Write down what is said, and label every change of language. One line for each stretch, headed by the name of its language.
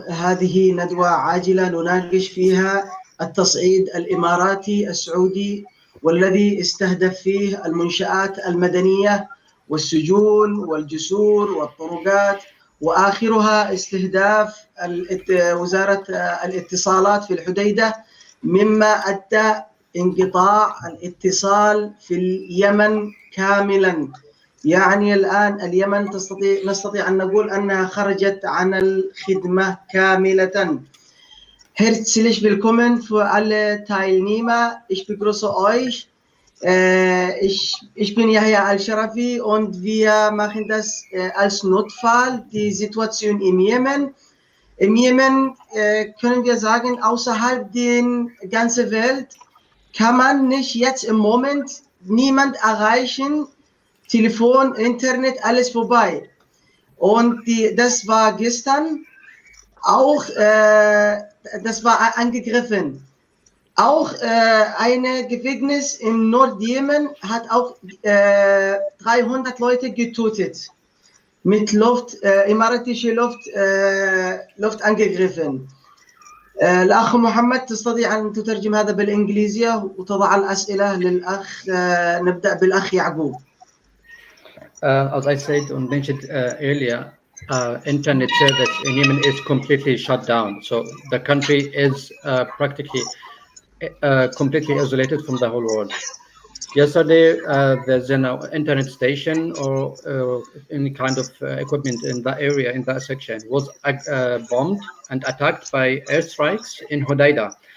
Arabic: هذه ندوة عاجلة نناقش فيها التصعيد الإماراتي السعودي، والذي استهدف فيه المنشآت المدنية والسجون والجسور والطرقات، وآخرها استهداف وزارة الاتصالات في الحديدة، مما أدى انقطاع الاتصال في اليمن كاملا. يعني الآن اليمن نستطيع أن نقول أنها خرجت عن الخدمة كاملة.
German: Herzlich willkommen für alle Teilnehmer. Ich begrüße euch. Ich bin Yahya Al-Sharafi und wir machen das als Notfall, die Situation im Jemen. Im Jemen können wir sagen, außerhalb der ganzen Welt kann man nicht jetzt im Moment niemand erreichen. Telefon, Internet, alles vorbei. Und das war gestern auch, das war angegriffen. Auch ein Gefängnis in Nordjemen hat auch 300 Leute getötet. Mit اماراتية Luft angegriffen.
Arabic: الأخ محمد تستطيع أن تترجم هذا بالإنجليزية وتضع الأسئلة للأخ. نبدأ بالأخ يعقوب.
English: As I said and mentioned earlier, internet service in Yemen is completely shut down. So the country is practically completely isolated from the whole world. Yesterday, there's an internet station or any kind of equipment in that area, in that section, was bombed and attacked by airstrikes in Hodeidah.